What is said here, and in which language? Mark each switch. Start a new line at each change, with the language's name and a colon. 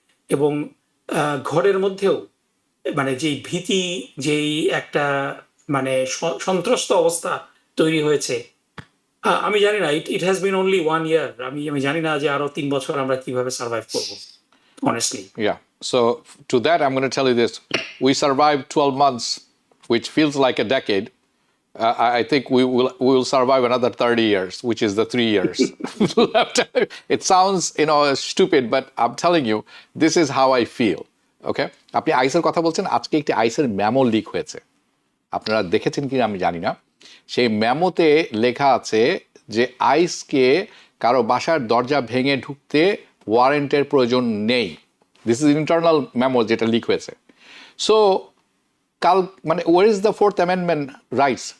Bangla: এবং ঘরের মধ্যেও মানে যেই ভীতি, যেই একটা মানে সন্ত্রস্ত অবস্থা তৈরি হয়েছে, আমি জানি না,
English: It has been only 1 year.
Bangla: আমি জানি না যে আরো 3 বছর আমরা কিভাবে সার্ভাইভ করবো honestly.
English: Yeah. So to that, I'm going to tell you this: we survived 12 months, which feels like a decade. I think we will survive another 30 years, which is the 3 years left. It sounds stupid, but I'm telling you, this is how I feel. Okay?
Bangla: আপনি আইসের কথা বলছেন, আজকে একটি আইসের memo leak হয়েছে। আপনারা দেখেছেন কি আমি জানি না। সেই মেমোতে লেখা আছে যে আইসকে কারো বাসার দরজা ভেঙে ঢুকতে ওয়ারেন্টের প্রয়োজন নেই।
English: this is internal memo
Bangla: যেটা লিক হয়েছে।
English: So কাল মানে where is the 4th amendment rights?